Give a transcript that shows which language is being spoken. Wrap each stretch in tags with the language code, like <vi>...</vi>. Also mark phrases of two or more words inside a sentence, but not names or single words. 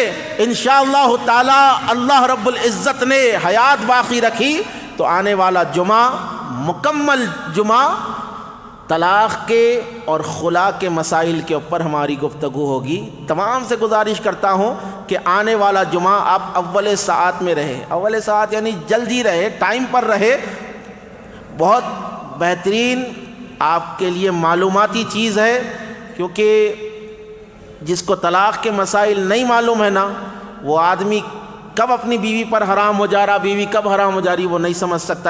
<ar>انشاءاللہ تعالی</ar> <ur>اللہ رب العزت نے حیات باقی رکھی تو آنے والا جمعہ، مکمل جمعہ، طلاق کے اور خلا کے مسائل کے اوپر ہماری گفتگو ہوگی۔ تمام سے گزارش کرتا ہوں کہ آنے والا جمعہ آپ اول ساعت میں رہے، اول ساعت یعنی جلدی رہے، ٹائم پر رہے۔ بہت بہترین آپ کے لیے معلوماتی چیز ہے، کیونکہ جس کو طلاق کے مسائل نہیں معلوم ہے نا، وہ آدمی کب اپنی بیوی پر حرام ہو جا رہا، بیوی کب حرام ہو جا رہی، وہ نہیں سمجھ سکتا۔</ur>